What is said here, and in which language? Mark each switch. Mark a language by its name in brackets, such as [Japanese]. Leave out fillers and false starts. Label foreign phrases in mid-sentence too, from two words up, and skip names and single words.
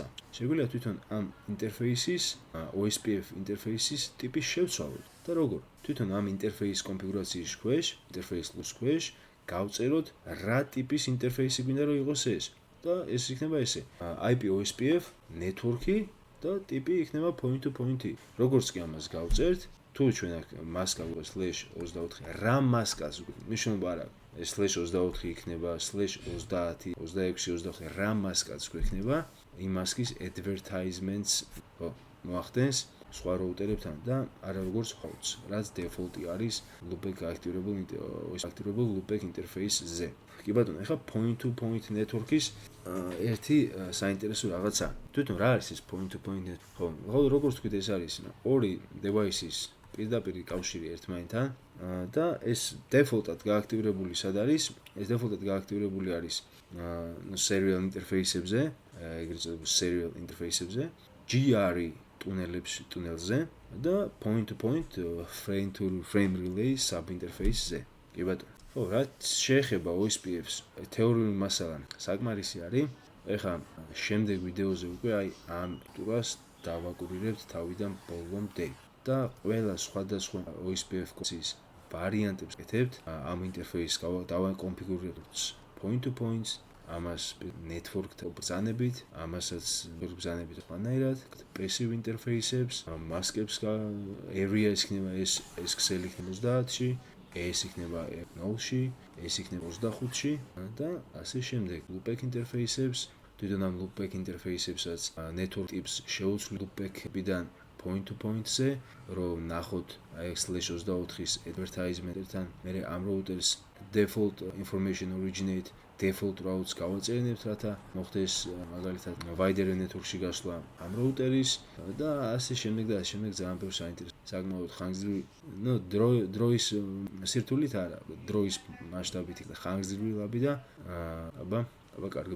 [Georgian] შეგვიძლია თვითონ ამ ინტერფეისის OSPF ინტერფეისის ტიპის შევცვალოთ და როგორ? თვითონ ამ ინტერფეის კონფიგურაციის ქვეშ, ინტერფეის ლუს ქვეშ გავწეროთ რა ტიპის ინტერფეისი გვინდა რომ იყოს ეს. და ეს იქნება ესე. [English] IP OSPF network- [Georgian] ი და ტიპი იქნება [English] point to point- [Georgian] ი. როგორც კი ამას გავწერთ, თუ ჩვენ აქ მასკა გვაქვს /24, რა მასკას ნიშნულობა არ აქვს. ეს /24 იქნება /30, 26, 24 რა მასკაც გვექნება, იმ მასკის advertisements მოახდენს სხვა რაუტერებთან და არა როგორც hosts, რაც default-ი არის [English] loop back [Georgian] გააქტიურებულ [English] loop back [Georgian] ინტერფეისზე. კი ბატონო, ეხლა [English] point to point network- [Georgian] ის ერთი საინტერესო რაღაცა. თვითონ რა არის ეს [English] point to point network? [Georgian] ხო, როგორც თქვით ეს არის ორი device-ის პირდაპირ კავშირი ერთმანეთთან და ეს default-ად გააქტიურებული სად არის? ეს default-ად გააქტიურებული არის [English] serial interface- [Georgian] ებზე, ეგრეთ წოდებულ [English] serial interface- [Georgian] ებზე, GRE ტუნელზე და [English] point to point frame to frame relay sub-interface- [Georgian] ზე. კი ბატონო. ხო, რაც შეეხება OSPF-ს თეორიული მასალა საკმარისი არის. ეხლა შემდეგ ვიდეოზე უკვე აი ამ სტруქტურას დავაკურირებთ თავიდან ბოლომდე და ყველა სხვადასხვა OSPF კონცის ვარიანტებს კეთებთ, ამ ინტერფეისს დავაკონფიგურებთ [English] point to points, [Georgian] ამას network-თან ბრძანებით, ამასაც ბრძანებით ყველანაირად, [English] passive interface- [Georgian] ებს, mask-ებს area იქნება ეს ქსელი იქნება 30-ში, ეს იქნება 0-ში, ეს იქნება 25-ში და ასე შემდეგ. [English] loopback interface- [Georgian] ებს, თვითონ ამ [English] loopback interface- [Georgian] ესაც [English] network tips [Georgian] შეუცვლი loopback-ებიდან [English] point to point- [Georgian] ზე, რომ ნახოთ აი /24-ის advertisement-თან, მე ამ [English] routers default information originate default routes [Georgian] გავაწერინებთ, რათა მოხდეს მაგალითად [English] wider network- [Georgian] ში გასვლა ამ routers და ასე შემდეგ და ასე შემდეგ ძალიან ბევრი საინტერესო საკმაოდ ხანგრძლივი, დროის სირთულით არა, დროის მასშტაბით და ხანგრძლივი ლაბი და აბა კარგად